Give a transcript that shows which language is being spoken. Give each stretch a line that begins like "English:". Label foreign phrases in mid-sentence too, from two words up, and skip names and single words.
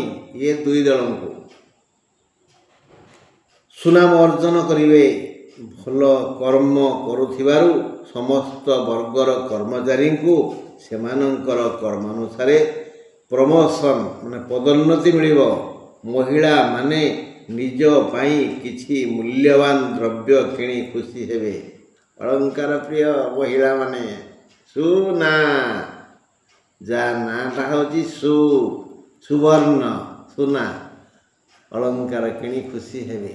Odia: ଏ 2 ଦଳଙ୍କୁ ସୁନାମ ଅର୍ଜନ କରିବେ। ଭଲ କର୍ମ କରୁଥିବାରୁ ସମସ୍ତ ବର୍ଗର କର୍ମଚାରୀଙ୍କୁ ସେମାନଙ୍କର କର୍ମାନୁସାରେ ପ୍ରମୋସନ୍ ପଦୋନ୍ନତି ମିଳିବ। ମହିଳା ମାନେ ନିଜ ପାଇ କିଛି ମୂଲ୍ୟବାନ ଦ୍ରବ୍ୟ କିଣି ଖୁସି ହେବେ। ଅଳଙ୍କାର ପ୍ରିୟ ମହିଳା ମାନେ ସୁନା ଜା ନାଟା ହୋଚି ସୁବର୍ଣ୍ଣ ସୁନା ଅଳଙ୍କାର କିଣି ଖୁସି ହେବେ।